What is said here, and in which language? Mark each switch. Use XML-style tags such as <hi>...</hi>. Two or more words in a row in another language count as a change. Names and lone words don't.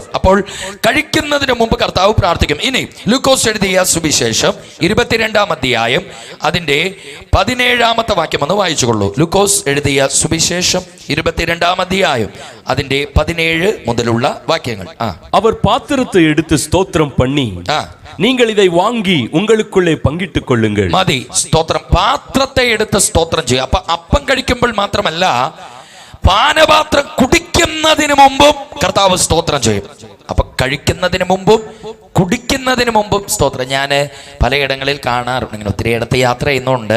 <ml>അപ്പോൾ കഴിക്കുന്നതിന് മുമ്പ് കർത്താവ് പ്രാർത്ഥിക്കും. ഇനി ലൂക്കോസ് എഴുതിയ സുവിശേഷം 22-ാം അധ്യായം അതിന്റെ 17-ാമത്തെ വാക്യം ഒന്ന് വായിച്ചുകൊള്ളൂ. ലൂക്കോസ് എഴുതിയ സുവിശേഷം 22-ാം അധ്യായം അതിന്റെ 17 മുതലുള്ള വാക്യങ്ങൾ. അവർ പാത്രത്തെ എടുത്ത് സ്തോത്രം</ml> <ta>பண்ணி நீங்கள் இதை வாங்கி உங்களுக்குள்ளே பங்கிட்டுக் கொள்ளுங்கள்.</ta> <ml>മതി. സ്തോത്രം. പാത്രത്തെ എടുത്ത് സ്തോത്രം ചെയ്യും. അപ്പൊ അപ്പം കഴിക്കുമ്പോൾ മാത്രമല്ല, പാനപാത്രം കുടിക്കുന്നതിന് മുമ്പും കർത്താവ് സ്തോത്രം ചെയ്യും. അപ്പൊ കഴിക്കുന്നതിന് മുമ്പും കുടിക്കുന്നതിന് മുമ്പും സ്തോത്രം. ഞാൻ പലയിടങ്ങളിൽ കാണാറുണ്ട്, ഇങ്ങനെ ഒത്തിരി ഇടത്ത് യാത്ര ചെയ്യുന്നുണ്ട്.</ml>